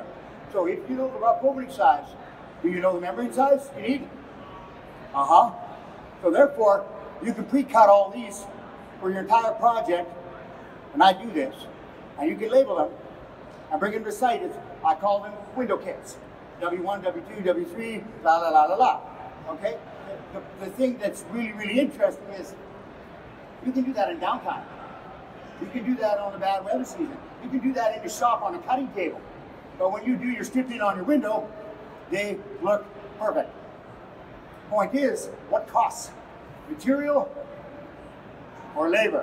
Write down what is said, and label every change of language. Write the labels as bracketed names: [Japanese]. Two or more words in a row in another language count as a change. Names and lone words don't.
[English] So if you know the rough opening size, do you know the membrane size you need? So therefore, you can pre-cut all these for your entire project, and I do this, and you can label them. I bring them to site. I call them window kits. W1, W2, W3, la la la la la. Okay? The thing that's really, really interesting is you can do that in downtime. You can do that on a bad weather season. You can do that in the shop on a cutting table. But when you do your stripping on your window, they look perfect. Point is, what costs? Material or labor?